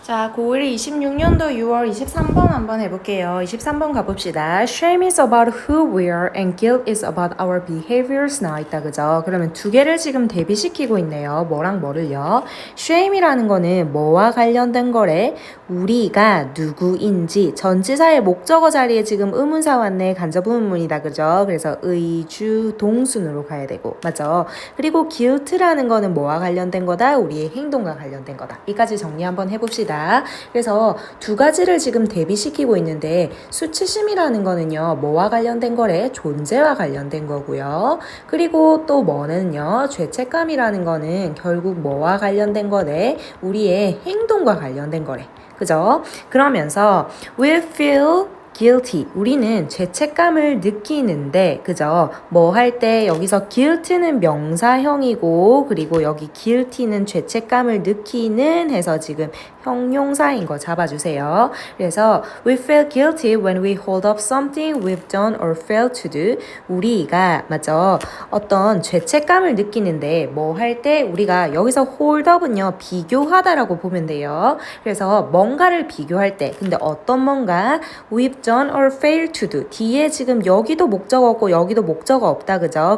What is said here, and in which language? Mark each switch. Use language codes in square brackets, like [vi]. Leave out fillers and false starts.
[ko] 자, 고1 26년도 6월 23번 한번 해볼게요. 23번 가봅시다. [en] Shame is about who we are and guilt is about our behaviors [ko] 나와 있다, 그죠? 그러면 두 개를 지금 대비시키고 있네요. 뭐랑 뭐를요? Shame이라는 거는 뭐와 관련된 거래? 우리가 누구인지 전치사의 목적어 자리에 지금 의문사 왔네. 간접 의문문이다, 그죠? 그래서 의, 주, 동순으로 가야 되고, 맞죠? 그리고 guilt라는 거는 뭐와 관련된 거다? 우리의 행동과 관련된 거다. 이까지 정리 한번 해봅시다. 그래서 두 가지를 지금 대비시키고 있는데 수치심이라는 거는요. 뭐와 관련된 거래? 존재와 관련된 거고요. 그리고 또 뭐는요. 죄책감이라는 거는 결국 뭐와 관련된 거래? 우리의 행동과 관련된 거래. 그죠? [en] 그러면서 we feel guilty. [ko] 우리는 죄책감을 느끼는데, 그죠? 뭐 할 때 여기서 guilt는 명사형이고, 그리고 여기 guilty는 죄책감을 느끼는 해서 지금 형용사인 거 잡아주세요. [en] 그래서 we feel guilty when we hold up something we've done or failed to do. [ko] 우리가, 맞죠? 어떤 죄책감을 느끼는데, 뭐 할 때 우리가 여기서 hold up은요, 비교하다라고 보면 돼요. 그래서 뭔가를 비교할 때, 근데 어떤 뭔가 [en] we've done or failed to do. [ko] 뒤에 지금 여기도 목적어 없고 여기도 목적어 없다, 그죠?